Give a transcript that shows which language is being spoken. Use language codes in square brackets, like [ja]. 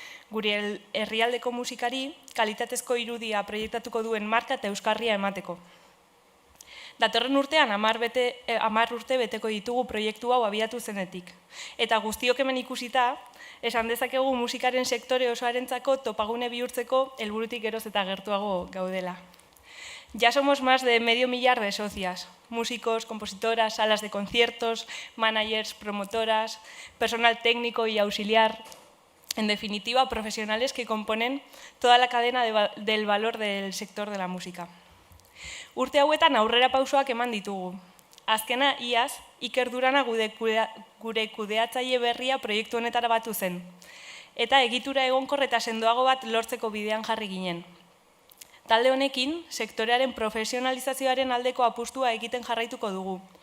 [eu] Gure herrialdeko musikari kalitatezko irudia proiektatuko duen marka eta euskarria emateko. Datorren urtean 10 urte beteko ditugu proiektu hau abiatu zenetik. Eta guztiok hemen ikusita, esan dezakegu musikaren sektore osoarentzako topagune bihurtzeko helburutik geroz eta gertuago gaudela. [es] Ya somos más de 500.000 de socias, músicos, compositoras, salas de conciertos, managers, promotoras, personal técnico y auxiliar, en definitiva, profesionales que componen toda la cadena del valor del sector de la música. [eu] Urte hauetan aurrera pausoak eman ditugu. Azkena, iaz, Iker Durana gure kudeatzaile berria proiektu honetara batu zen. Eta egitura egonkor eta sendoago bat lortzeko bidean jarri ginen. Talde honekin, sektorearen profesionalizazioaren aldeko apustua egiten jarraituko dugu.